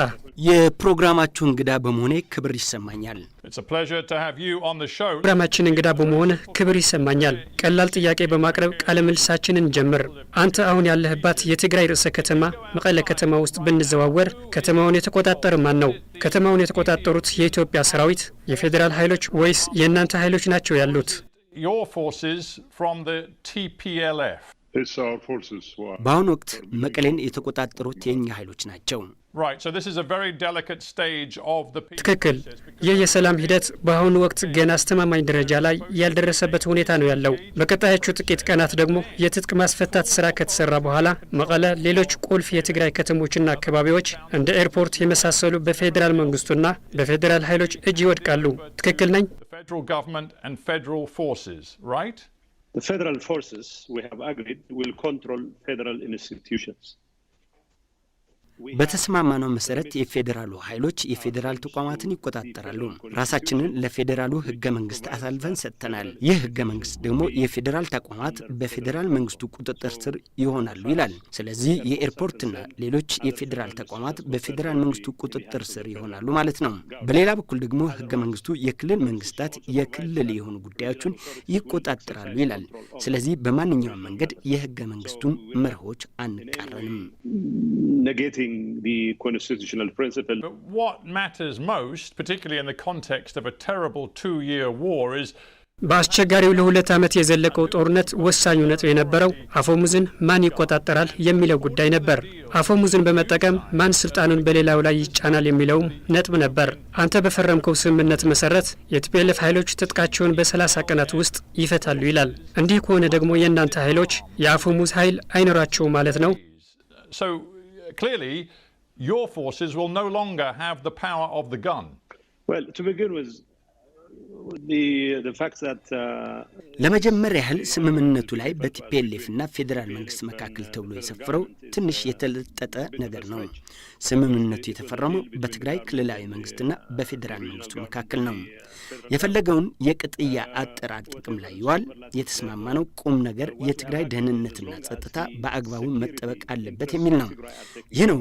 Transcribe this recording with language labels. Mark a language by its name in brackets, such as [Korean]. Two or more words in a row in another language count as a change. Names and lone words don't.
[Amharic] የፕሮግራማችሁ እንግዳ በመሆኔ ክብር ይሰማኛል። [English] It's a pleasure to have you on the show. [Amharic] ፕሮግራማችን እንግዳ በመሆነ ክብር ይሰማኛል። ቀላል ጥያቄ በማቅረብ ቃለ መልሳችንን ጀምር። አንተ አሁን ያለህባት የትግራይ ርዕሰ ከተማ መቀለ ከተማ ውስጥ ብንዘዋወር ከተማውን የተቆጣጠረ ማን ነው? ከተማውን የተቆጣጠሩት የኢትዮጵያ ሰራዊት፣ የፌዴራል ኃይሎች ወይስ የእናንተ ኃይሎች ናቸው ያሉት? [English] Your forces from the TPLF. It's our forces. [Amharic] በአሁኑ ወቅት መቀሌን የተቆጣጠሩት የኛ ኃይሎች ናቸው። [English] Right, so this is a very delicate stage of the peace. [Amharic] ትክክል። ይህ የሰላም ሂደት በአሁኑ ወቅት ገና አስተማማኝ ደረጃ ላይ ያልደረሰበት ሁኔታ ነው ያለው። በቀጣዮቹ ጥቂት ቀናት ደግሞ የትጥቅ ማስፈታት ስራ ከተሰራ በኋላ መቀለ፣ ሌሎች ቁልፍ የትግራይ ከተሞችና አካባቢዎች እንደ ኤርፖርት የመሳሰሉ በፌዴራል መንግስቱና በፌዴራል ኃይሎች እጅ ይወድቃሉ። ትክክል ነኝ? [English] The federal government and federal forces, right? The federal forces, we have agreed, will control federal institutions. [Amharic] በተስማማነው መሰረት የፌዴራሉ ኃይሎች የፌዴራል ተቋማትን ይቆጣጠራሉ። ራሳችንን ለፌዴራሉ ህገ መንግስት አሳልፈን ሰጥተናል። ይህ ህገ መንግስት ደግሞ የፌዴራል ተቋማት በፌዴራል መንግስቱ ቁጥጥር ስር ይሆናሉ ይላል። ስለዚህ የኤርፖርትና ሌሎች የፌዴራል ተቋማት በፌዴራል መንግስቱ ቁጥጥር ስር ይሆናሉ ማለት ነው። በሌላ በኩል ደግሞ ህገ መንግስቱ የክልል መንግስታት የክልል የሆኑ ጉዳዮችን ይቆጣጠራሉ ይላል። ስለዚህ በማንኛውም መንገድ የህገ መንግስቱን መርሆች አንቃረንም። [English] Negating the constitutional principle. But what matters most, particularly in the context of a terrible 2-year war, is [Amharic] በአስቸጋሪው ለ2 ዓመት የዘለቀው ጦርነት ወሳኙ ነጥብ የነበረው አፈሙዝን ማን ይቆጣጠራል የሚለው ጉዳይ ነበር። አፈሙዝን በመጠቀም ማን ስልጣኑን በሌላው ላይ ይጫናል የሚለው ነጥብ ነበር። አንተ በፈረምከው ስምምነት መሰረት የቲፒኤልኤፍ ኃይሎች ትጥቃቸውን በ30 ቀናት ውስጥ ይፈታሉ ይላል። እንዲህ ከሆነ ደግሞ የእናንተ ኃይሎች የአፈሙዝ ኃይል አይኖራቸውም ማለት ነው። [English] So clearly your forces will no longer have the power of the gun. Well, to begin with, the fact that [Amharic] ለመጀመሪያ ያህል ስምምነቱ ላይ በቲፒኤልኤፍና ፌዴራል መንግስት መካከል ተብሎ የሰፈረው ትንሽ የተለጠጠ ነገር ነው። ስምምነቱ የተፈረመው በትግራይ ክልላዊ መንግስትና በፌዴራል መንግስቱ መካከል ነው። የፈለገውን የቅጥያ አጠራር ጥቅም ላይ ይዋል። የተስማማነው ቁም ነገር የትግራይ ደህንነትና ጸጥታ በአግባቡ መጠበቅ አለበት የሚል ነው። ይህ ነው